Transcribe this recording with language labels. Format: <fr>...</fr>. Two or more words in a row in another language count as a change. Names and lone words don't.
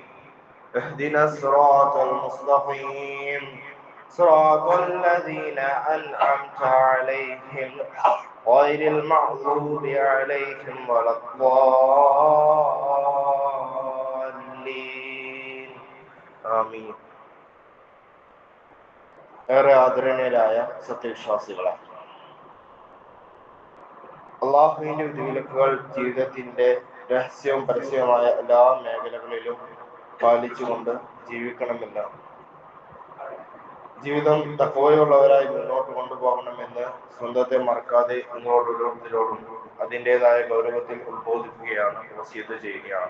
<ar>اهدنا الصراط المستقيم صراط الذين أنعمت عليهم غير المغضوب عليهم ولا الضالين. آمين.</ar> <ml>ഏറെ ആദരണീയരായ സത്യവിശ്വാസികളെ, അള്ളാഹുവിന്റെ വിധിവിലക്കുകൾ ജീവിതത്തിന്റെ രഹസ്യവും പരസ്യവുമായ എല്ലാ മേഖലകളിലും പാലിച്ചുകൊണ്ട് ജീവിക്കണമെന്ന്, ജീവിതം തക്കവയുള്ളവരായി മുന്നോട്ട് കൊണ്ടുപോകണമെന്ന് സ്വന്തത്തെ മറക്കാതെ നിങ്ങളോരോരുത്തരോടും അതിൻ്റെതായ ഗൗരവത്തിൽ ഉത്ബോധിക്കുകയാണ്, വസിയത്ത് ചെയ്യുകയാണ്.</ml>